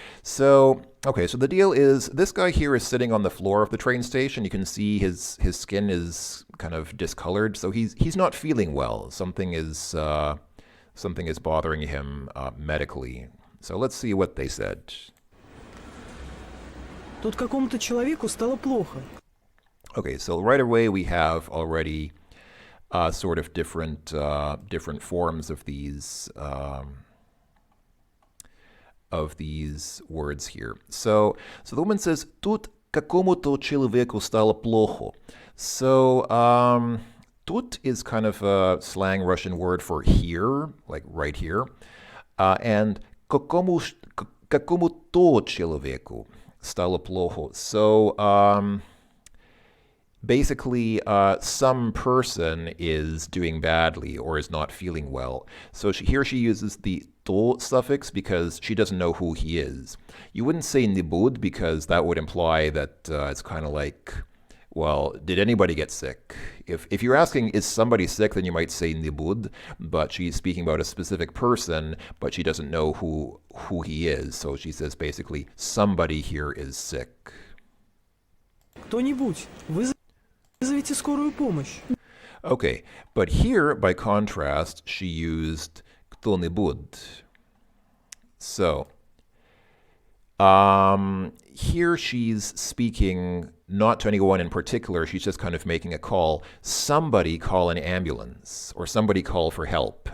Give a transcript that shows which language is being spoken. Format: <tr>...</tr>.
<en>So, okay, so the deal is this guy here is sitting on the floor of the train station. You can see his skin is kind of discolored, so he's not feeling well. Something is bothering him medically. So let's see what they said.</en> <ru>Тут какому-то человеку стало плохо.</ru> <en>Okay, so right away we have already sort of different forms of these words here. So the woman says,</en> <ru>"Тут какому-то человеку стало плохо."</ru> <en>So "тут" is kind of a slang Russian word for here, like right here, and</en> <ru>какому-то человеку стало плохо.</ru> <en>So basically, some person is doing badly or is not feeling well. So here she uses the to suffix because she doesn't know who he is. You wouldn't say nibud because that would imply that it's kind of like, well, did anybody get sick? If you're asking, is somebody sick, then you might say nibud, but she's speaking about a specific person, but she doesn't know who he is. So she says basically, somebody here is sick.</en> <ru>Кто-нибудь, вызовите скорую помощь.</ru> <en>Okay, but here, by contrast, she used кто-нибудь. So, here she's speaking not to anyone in particular, she's just kind of making a call. Somebody call an ambulance, or somebody call for help.</en>